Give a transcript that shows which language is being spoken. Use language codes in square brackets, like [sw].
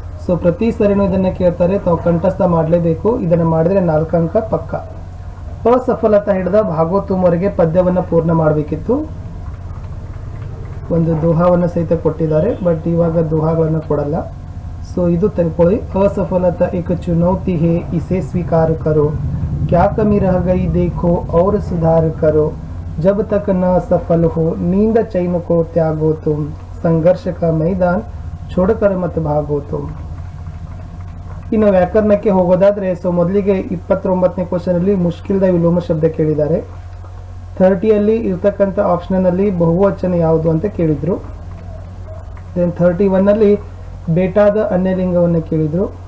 [kn] So ಪ್ರತಿ ಸರಿನೂ ಇದನ್ನು ಕೇಳ್ತಾರೆ, ತಾವು ಕಂಠಸ್ಥ ಮಾಡಲೇಬೇಕು. ಇದನ್ನು ಮಾಡಿದರೆ 4 ಅಂಕ ಪಕ್ಕ. ಅಸಫಲತಾ ಹಿಡಿದ ಭಾಗವತುಮವರೆಗೆ ಪದ್ಯವನ್ನು ಪೂರ್ಣ ಮಾಡಬೇಕಿತ್ತು. ಒಂದು ದೋಹಾವನ್ನು ಸಹಿತ ಕೊಟ್ಟಿದ್ದಾರೆ, ಬಟ್ ಇವಾಗ ದೋಹಾಗಳನ್ನು ಕೊಡಲ್ಲ. सो ಇದು ತಿಳ್ಕೊಳ್ಳಿ. [hi] असफलता एक चुनौती है, इसे स्वीकार करो, क्या कमी रह गई देखो और सुधार करो, जब तक न सफल हो नींद चैन को त्यागो तुम, संघर्ष का मैदान छोड़कर मत भागो तुम. [kn] ಇನ್ನು ವ್ಯಾಕರಣಕ್ಕೆ ಹೋಗೋದಾದರೆ ಸೊ ಮೊದಲಿಗೆ 29ನೇ ಕ್ವಶನಲ್ಲಿ ಮುಷ್ಕಿಲ್ದ ವಿಲೋಮ ಶಬ್ದ ಕೇಳಿದ್ದಾರೆ. 30ಯಲ್ಲಿ ಇರ್ತಕ್ಕಂಥ ಆಪ್ಷನಲ್ಲಿ ಬಹುವಚನ ಯಾವುದು ಅಂತ ಕೇಳಿದರು. ದೆನ್ 31ನಲ್ಲಿ ಬೇಟಾದ ಅನ್ಯಲಿಂಗವನ್ನು ಕೇಳಿದರು.